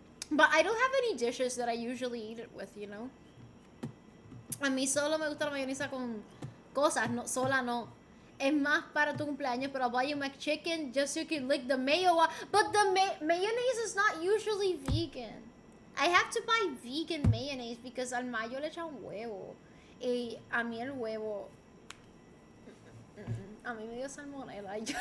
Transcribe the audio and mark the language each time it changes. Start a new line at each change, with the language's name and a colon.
English: But I don't have any dishes that I usually eat it with, you know?
Spanish: A mí solo me gusta la mayonesa con cosas, no, sola no. Es más para tu cumpleaños, pero
English: I'll buy you McChicken just so you can lick the mayo. But the mayonnaise is not usually vegan. I have to buy vegan mayonnaise because
Spanish: al mayo le echan huevo. Y a mí el huevo... A mí me dio salmonella.